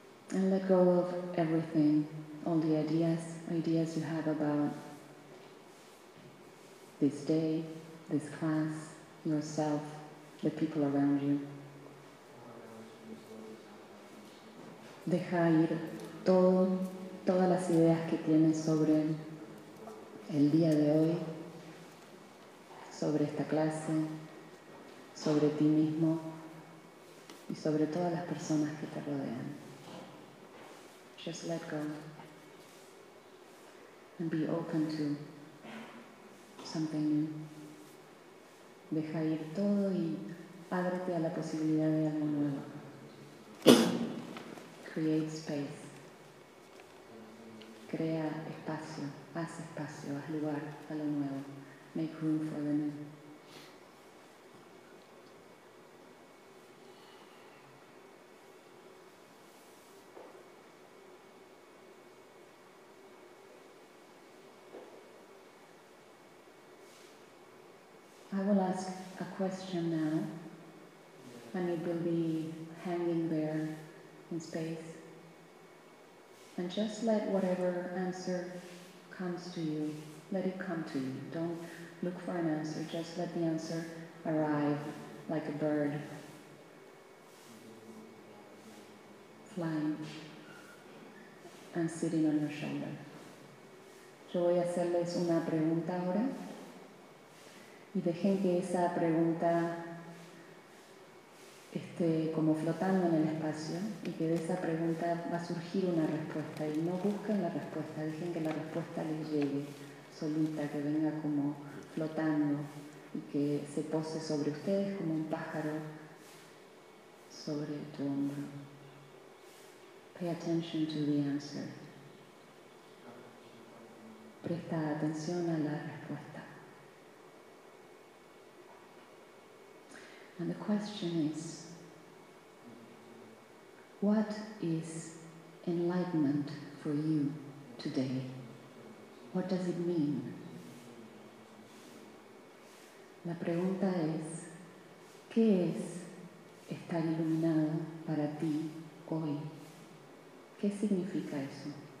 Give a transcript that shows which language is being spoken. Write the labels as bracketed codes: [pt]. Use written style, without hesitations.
[en] And let go of everything, all the ideas you have about this day, this class, yourself, the people around you. [es] Deja ir todas las ideas que tienes sobre el día de hoy, sobre esta clase, sobre ti mismo y sobre todas las personas que te rodean. [en] Just let go and be open to something new. [es] Deja ir todo y ábrete a la posibilidad de algo nuevo. [en] Create space. [es] Crea espacio, haz espacio, haz lugar a lo nuevo. [en] Make room for the new. I will ask a question now, and it will be hanging there in space. And just let whatever answer comes to you, let it come to you. Don't look for an answer, just let the answer arrive like a bird flying and sitting on your shoulder. [es] Yo voy a hacerles una pregunta ahora. Y dejen que esa pregunta esté como flotando en el espacio y que de esa pregunta va a surgir una respuesta. Y no busquen la respuesta, dejen que la respuesta les llegue solita, que venga como flotando y que se pose sobre ustedes como un pájaro sobre tu hombro. [en] Pay attention to the answer. [es] Presta atención a la respuesta. [en] And the question is, what is enlightenment for you today? What does it mean? [es] La pregunta es, ¿qué es estar iluminado para ti hoy? ¿Qué significa eso?